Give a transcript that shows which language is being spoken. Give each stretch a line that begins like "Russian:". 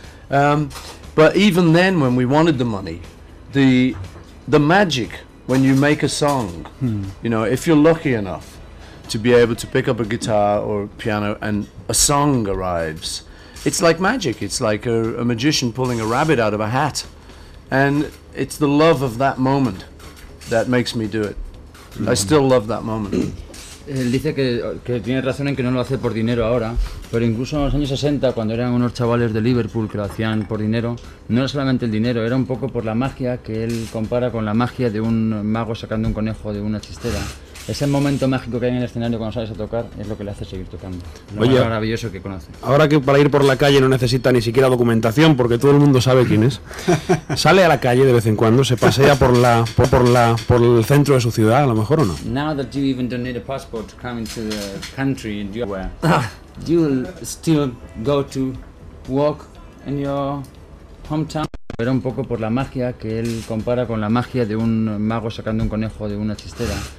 English: But even then, when we wanted the money, the magic when you make a song, you know, if you're lucky enough to be able to pick up a guitar or a piano and a song arrives, it's like magic. It's like a magician pulling a rabbit out of a hat. And it's the love of that moment that makes me do it. I still love that moment.
Spanish: él dice que tiene razón en que no lo hace por dinero ahora, pero incluso en los años 60, cuando eran unos chavales de Liverpool que lo hacían por dinero, no era solamente el dinero, era un poco por la magia que él compara con la magia de un mago sacando un conejo de una chistera. Ese momento mágico que hay en el escenario cuando sales a tocar es lo que le hace seguir tocando. Lo más maravilloso que conoce. Ahora que para ir por la calle no necesita ni siquiera documentación, porque todo el mundo sabe quién es. Sale a la calle de vez en cuando, se pasea por el centro de su ciudad, a lo mejor, ¿o no?
English: Now that you even don't need a passport to come into the country, you will still go to walk in your hometown.
Spanish: Era un poco por la magia que él compara con la magia de un mago sacando un conejo de una chistera.